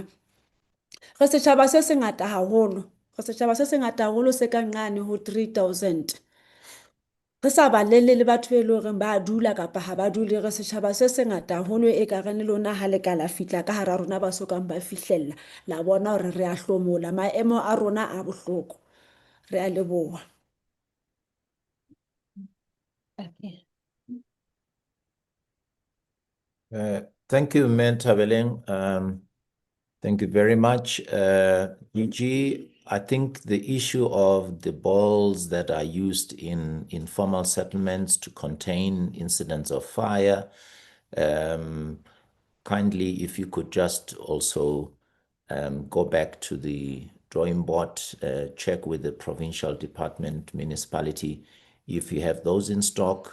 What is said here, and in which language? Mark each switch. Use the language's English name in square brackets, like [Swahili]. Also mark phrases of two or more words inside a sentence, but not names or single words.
[Southern Sotho] Re setjhaba se sengata haholo se ka nqane ho 3000. Re sa balele le batho be leng hore ba dula kapa ha ba dule re setjhaba se sengata haholo e ka reng le lona ha le ka la fihla ka hara rona ba sokang ba fihlella la bona hore re a hlomola maemo a rona a bohloko. Re a leboha. [English] Thank you, Matjhabeng. Thank you very much. DG, I think the issue of the balls that are used in informal settlements to contain incidents of fire, kindly, if you could just also go back to the drawing board, check with the provincial department, municipality, if you have those in stock.